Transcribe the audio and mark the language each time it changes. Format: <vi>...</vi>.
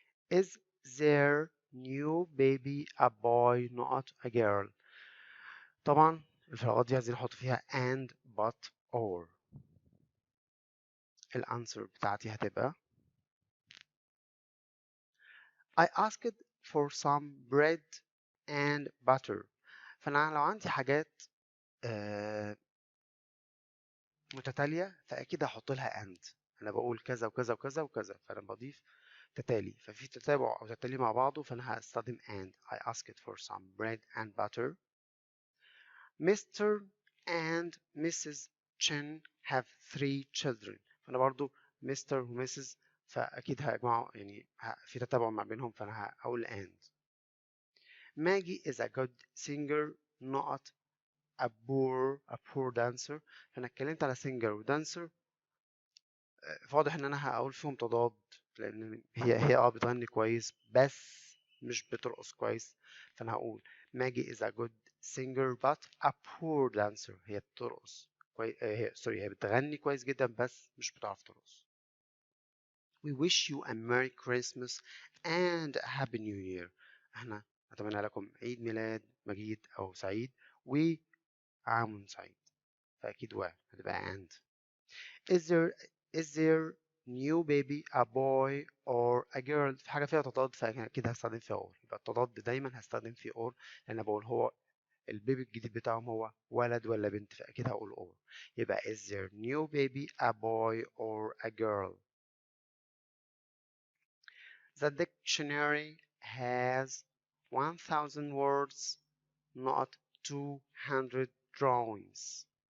<en>Is their new baby a boy not a girl؟</en> <ar>طبعا الفراغات دي عايزين نحط فيها</ar> <en>and, but, or.</en> <ar>الانسر بتاعتي هتبقى</ar> <en>I asked for some bread and butter.</en> <ar>فأنا لو عندي حاجات متتالية فأكيد هحط لها and. أنا بقول كذا وكذا وكذا وكذا فأنا بضيف تتالي. ففي تتابع أو تتالي مع بعضه فأنا هستخدم and.</ar> <en>I asked for some bread and butter. Mr. and Mrs. Chen have 3 children.</en> <ar>فأنا برضو Mr. و Mrs. فأكيد هجمعوا يعني في تتابع ما بينهم فأنا هقول and.</ar> <en>Maggie is a good singer not a poor dancer.</en> <ar>فأنا اتكلمت على singer و dancer فواضح إن أنا هقول فيهم تضاد لأن هي بتغني كويس بس مش بترقص كويس. فأنا هقول</ar> <en>Maggie is a good singer but a poor dancer.</en> <ar>هي بترقص هي بتغني كويس جدا بس مش بتعرف ترقص.</ar> <en>We wish you a Merry Christmas and a Happy New Year.</en> <ar>احنا نتمنى لكم عيد ميلاد مجيد أو سعيد وعام سعيد. فأكيد هتبقى and.</ar> <en>Is there new baby a boy or a girl؟</en> <ar>في حاجة فيها تضاد فأكيد هستخدم فيها</ar> <en>or.</en> <ar>يبقى التضاد دايما هستخدم فيه or لأن أنا بقول هو البيبي الجديد بتاعهم هو ولد ولا بنت فأكيد هقول or.</ar> <en>يبقى is there new baby a boy or a girl؟ The dictionary has 1000 words, not 200 drawings.</en>